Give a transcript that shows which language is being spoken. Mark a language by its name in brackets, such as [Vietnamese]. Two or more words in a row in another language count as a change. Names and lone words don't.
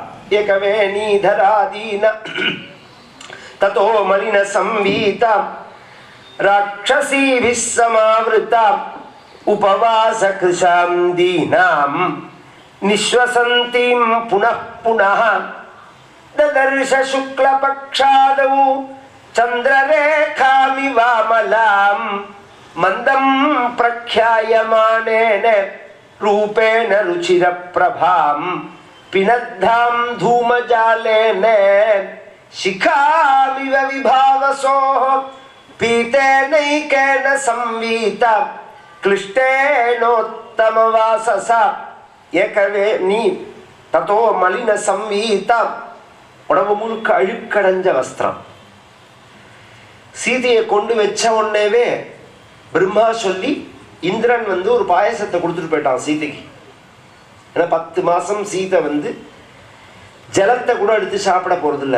[Sanskrit] एकवे नीधराधीन ततो मलिन संवीता राक्षसीभिः समावृता उपवास कृशां दीनां निःश्वसन्तीं पुनः पुनः ददर्श शुक्लपक्षादौ चन्द्ररेखामिवामलाम् मन्दम् प्रख्यायमानेन रूपेण रुचिरप्रभां पिनद्धां धूमजालेन शिखामिव विभावसोः पीतेनैकेन संवीता क्लिष्टेनोत्तमवाससा एकवेणी ततो मलिन संवीता [Tamil] உடம்பு முழுக்க அழுக்கடைஞ்ச வஸ்திரம். சீதையை கொண்டு வச்ச உடனேவே பிரம்மா சொல்லி இந்திரன் ஒரு பாயசத்தை கொடுத்துட்டு போயிட்டான் சீதைக்கு. ஏன்னா 10 மாசம் சீதை ஜலத்தை கூட எடுத்து சாப்பிட போறது இல்லை.